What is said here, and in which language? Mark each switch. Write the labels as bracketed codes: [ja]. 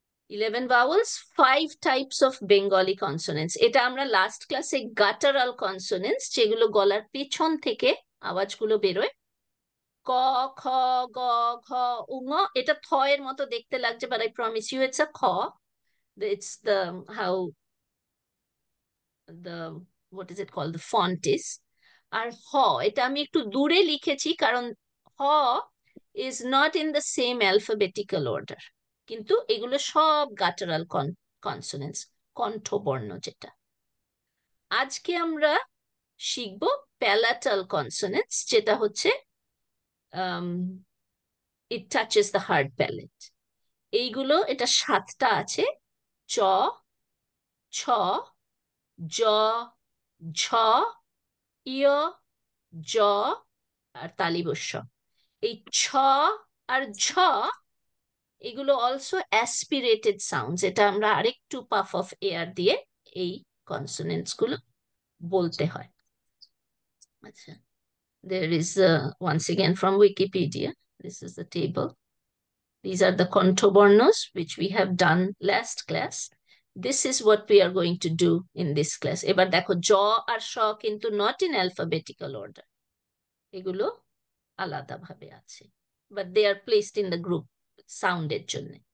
[en] 11 vowels, 5 types of Bengali consonants. [bn] এটা আমরা last ক্লাসে গাটারাল কনসোনেন্টস, যেগুলো গলার পেছন থেকে আওয়াজগুলো বেরোয়, ক, খ, গ, ঘ, উঙ। এটা থ এর মতো দেখতে লাগছে, [en] but I promise you it's a [bn] খ. [en] It's the how the what is it called, the font is. [bn] আর হ, এটা আমি একটু দূরে লিখেছি কারণ হ [en] is not in the same alphabetical order, [bn] কিন্তু এগুলো সব গাটারাল কনসোনেন্টস, কণ্ঠবর্ণ যেটা। আজকে আমরা শিখব প্যালাটাল কনসোনেন্টস, যেটা হচ্ছে [en] it touches the hard palate. [bn] এইগুলো, এটা 7টা আছে, চ, ছ, জ, ঝ, ইয়, জ, আর তালিবস্য। এই ছ আর ঝ, এগুলো [en] Also aspirated sounds. [bn] এটা আমরা আরেকটু [en] puff of air [bn] দিয়ে এই কনসোনেন্টস গুলো বলতে হয়। আচ্ছা, [en] there is once again from Wikipedia, this is the table. These are the contobornos which we have done last class. This is what we are going to do in this class. [bn] এবার দেখো জ আর শ কিন্তু [en] not in alphabetical order. [bn] এগুলো আলাদাভাবে আছে. [en] But they are placed in the group [bn] সাউন্ডের জন্য.